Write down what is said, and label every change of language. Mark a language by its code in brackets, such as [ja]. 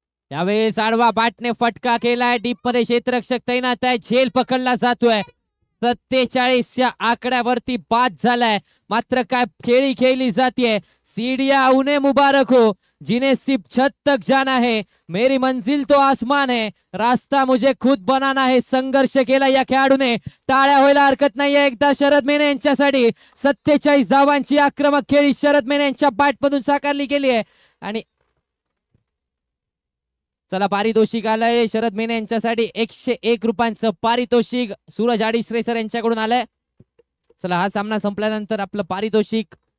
[mr] यावेळेस आडवा बॅटने फटका केलाय. डीप मध्ये क्षेत्ररक्षक तैनात आहे, झेल पकडला जातोय. 47 या आकड्यावरती बाद झालाय. मात्र काय खेळी खेळली जातीये. [hi] सीढ़ियां उन्हें मुबारक हो जिन्हें सिर्फ छत तक जाना है, मेरी मंजिल तो आसमान है, रास्ता मुझे खुद बनाना है. [mr] संघर्ष केला या खेळाडूने. टाळ्या व्हायला हरकत नाहीये एकदा शरद मेहने यांच्यासाठी. 47 धावांची आक्रमक खेळी शरद मेहने यांच्या बॅटमधून साकारली गेली आहे. आणि चला पारितोषिक आलंय शरद मेहने यांच्यासाठी 101 रुपयांचं पारितोषिक सूरज आडिश्रेसर यांच्याकडून आलंय. चला हा सामना संपल्यानंतर आपलं पारितोषिक